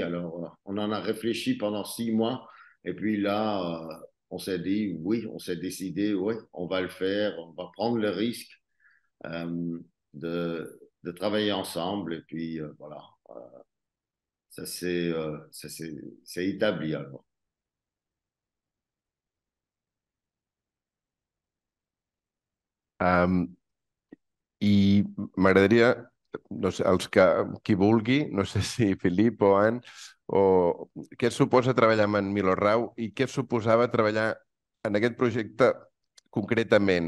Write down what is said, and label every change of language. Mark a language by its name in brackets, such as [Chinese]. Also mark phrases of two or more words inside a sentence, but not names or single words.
[French] Alors, on en a réfléchi pendant 6 mois. Et puis là, on s'est dit, oui, on s'est décidé, oui, on va le faire, on va prendre le risque de travailler ensemble. Et puis, voilà, c'est établi alors. [Catalan] Um, I m'agradaria, no sé, qui vulgui, no sé si Filip o Anne, o què et suposa treballar amb en Milo Rau i què et suposava treballar en aquest projecte concretament?